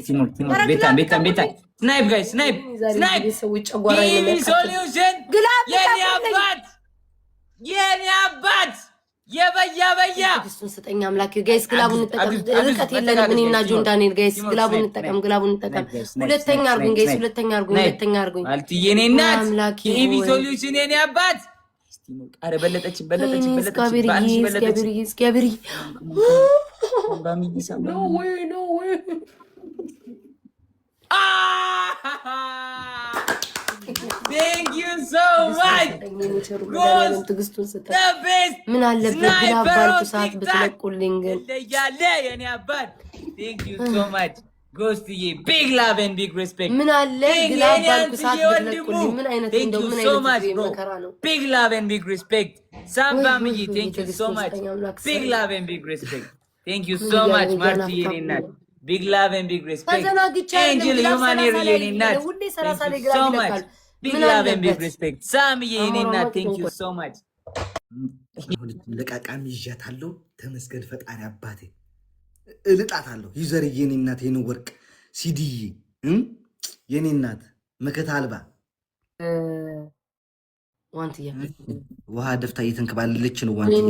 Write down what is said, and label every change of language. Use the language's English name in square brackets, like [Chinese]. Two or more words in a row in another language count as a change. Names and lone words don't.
[Amharic] ቤታ ስናይፕ ጋይስ ስናይፕ ሶሉሽን የኔ አባት የበያ ክርስቶስ ስጠኝ አምላክ ጋይስ። ግላቡን እንጠቀም። ርቀት የለንም እኔና ጆን ዳንኤል ጋይስ። ግላቡን እንጠቀም። ሁለተኛ አርጉኝ። አልትዬ የኔ እናት ኢቢ ሶሉሽን የኔ አባት አረ በለጠች እግዚአብሔር [English] Thank you so much. [Amharic] ምን አለበት ግላብ ባልኩ ሰዓት ብትለቁልኝ ግን የኔ አባት [English] Thank you so much. ጎስትዬ big love and big respect። [Amharic] ምን አለ ግላብ ባልኩ ሰዓት ብትለቁልኝ ምን አይነት እንደው ምን አይነት መከራ ነው። [English] big love and big respect ሳምባምዬ Thank you so much. big love and big respect Thank you so much ማርቲዬ [Amharic] የኔ እናት [English] big love and big respect ኤንጀል ሂውማን ሄር [Amharic] የኔ እናት [English] Thank you so much. big love and big respect ሳምዬ [Amharic] የኔ እናት [English] Thank you so much. [Amharic] ለቃቃሚ ይዣታለሁ። ተመስገን ፈጣሪ አባቴ እልጣታለሁ። ዩዘር የኔ እናት የኔ ወርቅ ሲዲዬ የኔ እናት መከታ አልባ ዋንትያ ውሃ ደፍታ እየተንከባለለች ነው። ዋንትያ